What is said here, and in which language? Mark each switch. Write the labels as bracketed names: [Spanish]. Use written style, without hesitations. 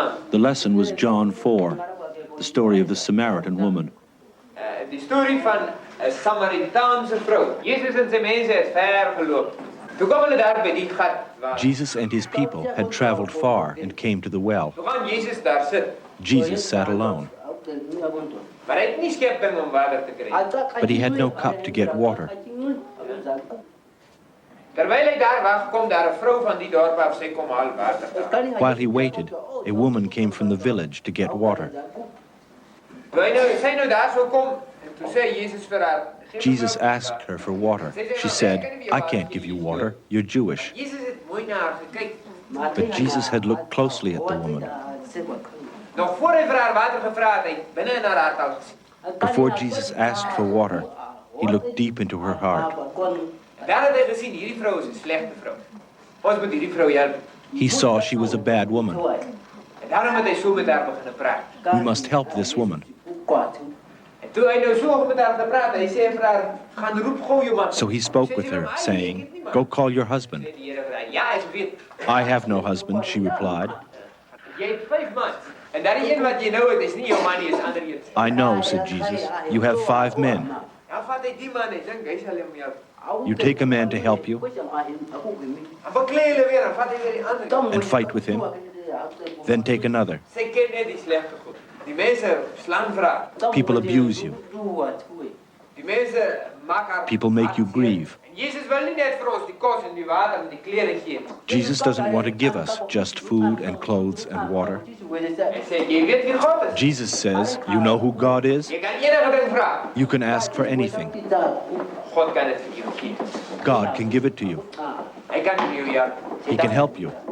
[English] The lesson was John 4, the story of the Samaritan woman. [Afrikaans] Die storie van 'n Samaritaanse vrou. Jesus en sy mense het ver geloop. Toe kom hulle daar by die gat waar [English] Jesus and his people had traveled far and came to the well. [Afrikaans] Toe gaan Jesus daar sit. [English] Jesus sat alone, [Afrikaans] Maar hy het nie skeping om water te kry. [English] but he had no cup to get water. [Afrikaans] Terwyl hy daar wag, kom daar 'n vrou van die dorp af, sy kom haal water daar. [English] While he waited, a woman came from the village to get water. [Afrikaans] Toe sy nou daar sou kom, en toe sê Jesus vir haar, [English] Jesus asked her for water. She said, "I can't give you water. You're Jewish." [Afrikaans] Jesus het mooi na haar gekyk. [English] But Jesus had looked closely at the woman. [Afrikaans] Nog voor hy vir haar water gevra het, hy binne in haar hart al gesien. [English] Before Jesus asked for water, he looked deep into her heart. [Afrikaans] Daar het hy gesien, hierdie vrou is 'n slegte vrou. Ons moet hierdie vrou help. [English] He saw she was a bad woman. [Afrikaans] En daarom het hy so met haar begin praat. [English] We must help this woman. [Afrikaans] En toe hy nou so met haar gepraat, hy sê vir haar, gaan roep gou jou man. [English] So he spoke with her, saying, "Go call your husband." [Afrikaans] Sê die Here vir haar, ja, ek weet. [English] "I have no husband," she replied. [Afrikaans] Jy het 5 mans. En daardie een wat jy nou het, is nie jou man nie, is ander een. [English] "I know," said Jesus. "You have 5 men. [Afrikaans] Ja, vat hy die man, hy dink hy sal hom help. [English] You take a man to help you [Afrikaans] En beklei hulle weer, en vat hy weer die ander. [English] and fight with him, then take another. [Afrikaans] Sy ken net die slegte goed. Die mense slaan vir haar. [English] People abuse you. [Afrikaans] Die mense maak haar. [English] People make you grieve. [Afrikaans] En Jesus wil nie net vir ons die kos en die water en die klere gee. [English] Jesus doesn't want to give us just food and clothes and water. [Afrikaans] Hy sê, jy weet wie God is. [English] Jesus says, "You know who God is? [Afrikaans] Jy kan enige ding vra. [English] You can ask for anything. [Afrikaans] God kan dit vir jou gee. [English] God can give it to you. [Afrikaans] Hy kan vir jou help. [English] He can help you."